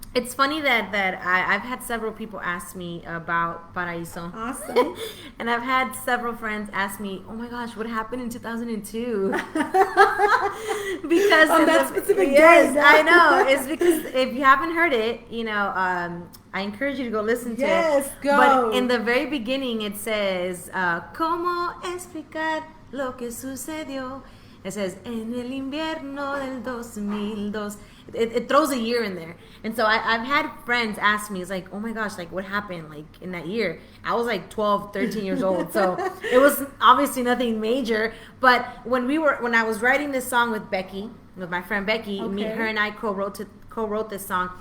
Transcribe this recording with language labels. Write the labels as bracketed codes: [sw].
[en] It's funny that I've had several people ask me about Paraíso. Awesome. And I've had several friends ask me, oh my gosh, what happened in 2002? Because on that specific day. Yes, I know. It's because if you haven't heard it, I encourage you to go listen to it. Yes, go. But in the very beginning, it says, [es] ¿Cómo explicar lo que sucedió? [en] It says, [es] en el invierno del 2002. [en] It throws a year in there. And so I've had friends ask me, it's like, oh my gosh, like what happened like in that year? I was like 12, 13 years old. So it was obviously nothing major. But when I was writing this song with my friend Becky, her and I co-wrote this song.